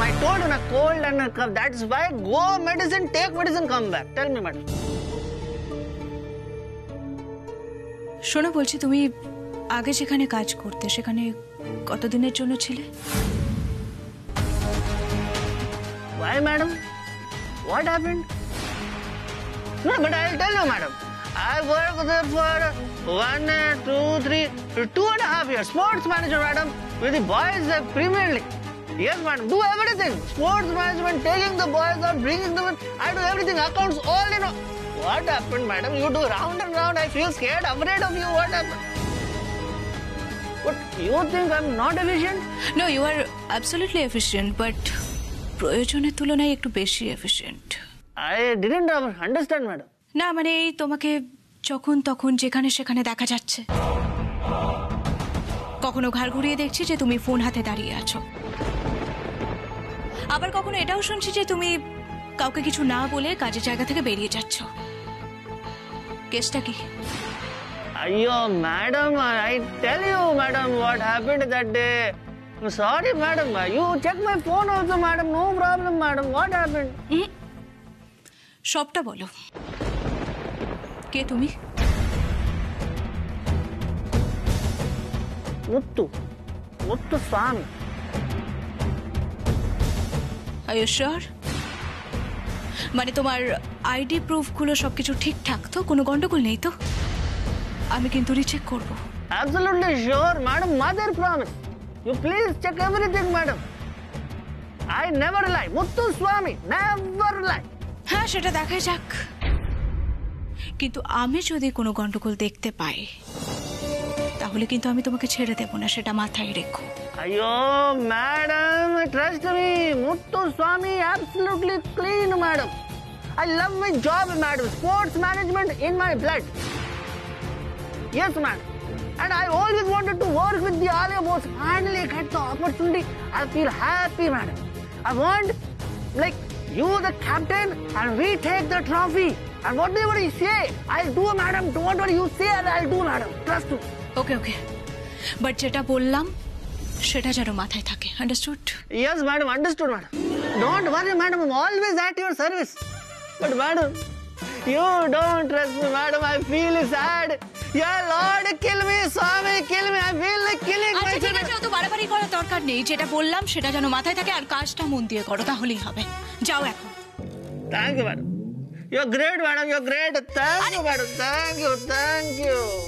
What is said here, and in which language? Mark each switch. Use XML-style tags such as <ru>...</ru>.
<en>I told you, na cold and a cough. That's why go medicine, take medicine, come back. Tell me, madam.</en> <bn>শোনো, বলছি তুমি আগে যেখানে কাজ করতে সেখানে কতদিনের জন্য ছিলে?</bn> <en>Why, madam? What happened? No, but I'll tell you, madam. I worked there for 1, 2, 3, 2.5 years. Sports manager, madam. With the boys, Premier League. Yes, madam. Do everything. Sports management, taking the boys out, bringing them in. I do everything. Accounts, all in all. What happened, madam? You do round and round. I feel scared, afraid of you. What happened? But you think I'm not efficient? No, you are absolutely efficient, but</en> <bn>প্রয়োজনের তুলনায় একটু বেশি efficient.</bn> <en>I didn't understand, madam.</en> <bn>না মানে এই তোমাকে যখন তখন যেখানে সেখানে দেখা যাচ্ছে। কখনো ঘাড় ঘুরিয়ে দেখছি যে তুমি ফোন হাতে দাঁড়িয়ে আছো, আবার কখনো এটাও শুনছি যে তুমি কাউকে কিছু না বলে কাজের জায়গা থেকে বেরিয়ে যাচ্ছ। কেসটা কি?</bn> <en>Ayyo, madam, I tell you, madam, what happened that day. I'm sorry, madam. You check my phone also, madam. No problem, madam. What happened?</en> <bn>সবটা বলো। কে তুমি?</bn> <en>Muttu Swami. Are you sure?</en> <bn>মানে তোমার আইডি প্রুফগুলো সবকিছু ঠিকঠাক তো? কোনো গন্ডগোল নেই তো? আমি কিন্তু রিচেক করব।</bn> <en>Absolutely sure, madam. Mother promise. You please check everything, madam. I never lie. Muttu Swami, never lie.</en> <bn>হ্যাঁ, সেটা দেখাই যাক। কিন্তু আমি যদি কোনো গন্ডগোল দেখতে পাই তাহলে কিন্তু আমি তোমাকে ছেড়ে দেব না, সেটা মাথায় রেখো।</bn> <en>Ayyo, madam, trust me. Muttu Swami, absolutely clean, madam. I love my job, madam. Sports management in my blood. Yes, madam. And I always wanted to work with the Alia boss. Finally, I get the opportunity. I feel happy, madam. I want, like, you the captain, and we take the trophy. And whatever you say, I'll do, madam. Whatever you say, I'll do, madam. Trust me. Okay okay, but</en> <bn>যেটা বললাম সেটা যেন মাথায় থাকে।</bn> <en>Understood? Yes, madam. Understood, madam. Don't worry, madam. I'm always at your service. But, madam, you don't trust me, madam. I feel sad. Yeah, Lord, kill me, Swami, kill me. I feel like killing</en> <bn>আচ্ছা ঠিক</bn> <en>myself.</en> <bn>আছে, অত বাড়াবাড়ি করার দরকার নেই। যেটা বললাম সেটা যেন মাথায় থাকে আর কাজটা মন দিয়ে করো, তাহলেই হবে। যাও এখন।</bn> <en>Thank you, madam. You're great, madam. You're great. Thank you, madam. Thank you. Thank you.</en>